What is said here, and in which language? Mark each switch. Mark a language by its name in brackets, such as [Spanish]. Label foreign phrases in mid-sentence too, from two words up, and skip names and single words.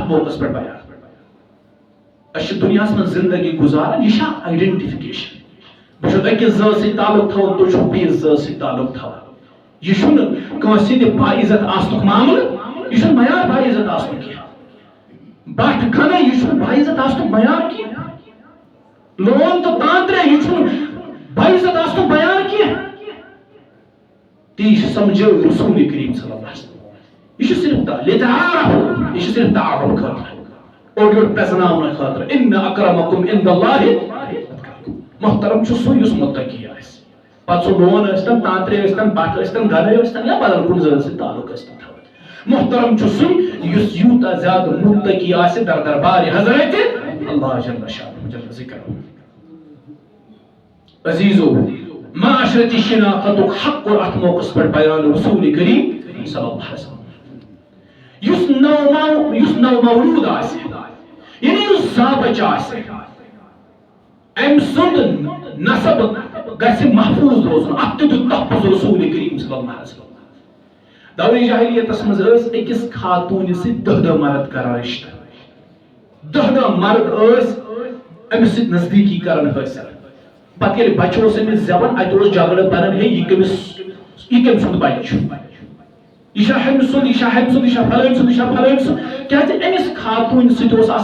[Kashmiri] موقعس پٮ۪ٹھ بیان أسۍ چھِ دُنیاہس منٛز زندگی گُزاران یہِ چھِ اکھ آیڈینٹِفِکیشن بہٕ چھُس أکِس ذات سۭتۍ تعلق تھاوان تُہۍ چھِو بیٚیِس ذات سۭتۍ تعلق تھاوان یہِ چھُنہٕ کٲنٛسہِ ہٕنٛدِ باعزت آسنُک معاملہٕ یہ چھُنہٕ معیار باعزت آسنُک کینٛہہ بٹھ کھنہٕ یہِ چھُنہٕ باعزت آسنُک معیار کینٛہہ لون تہٕ تانترے یہِ چھُنہٕ باعزت آسنُک معیار کینٛہہ تی سمجھو رسول کریم [Arabic] صلی اللہ علیہ وسلم [Kashmiri] یہ صرف لتعارفوا یہ صرف تعارف خاطر اور یہ پرزناؤن خاطر [Arabic] ان اکرمکم عند اللہ [Kashmiri] محترم چھُ سُہ یُس متقی آسہِ پتہٕ سُہ لون ٲسۍتن تانترے ٲسۍتن بٹھ ٲسۍتن گرے ٲسۍتن یا بدل کُنہِ ذٲژ سۭتۍ تعلق ٲسۍتن تھاوان محترم چھُ سُہ یُس یوٗتاہ زیادٕ متقی آسہِ در دربارِ حضرت اللہ [Arabic] جل شانہ جل ذکرہ [Kashmiri] عزیزو معاشرتی شناختُک حق اور اتھ موقعس پٮ۪ٹھ بیان رسول کریم [Arabic] صلی اللہ علیہ وسلم [Kashmiri] یُس نو مولود آسہِ یعنی یُس زابچ آسہِ أمۍ سُنٛد نسب گژھِ محفوظ روزُن اتھ تہِ دیُت تحفظ رسول کریم [Arabic] صلی اللہ علیہ وسلم [Kashmiri] دورِ جاہلیتس منٛز ٲسۍ أکِس خاتوٗنہِ سۭتۍ 10 مرد کران رشتہٕ 10 مرد ٲسۍ أمِس سۭتۍ نزدیٖکی کران حٲصِل پتہٕ ییٚلہِ بچہٕ اوس أمِس زٮ۪وان اَتہِ اوس جگڑٕ بنان ہے یہِ کٔمۍ سُنٛد بچہٕ چھُ یہِ چھا ہُمہِ سُنٛد یہِ چھا ہُمہِ سُنٛد یہِ چھا فلٲنۍ سُنٛد یہِ چھا فلٲنۍ سُنٛد کیازِ أمِس خاتوٗنہِ سۭتۍ اوس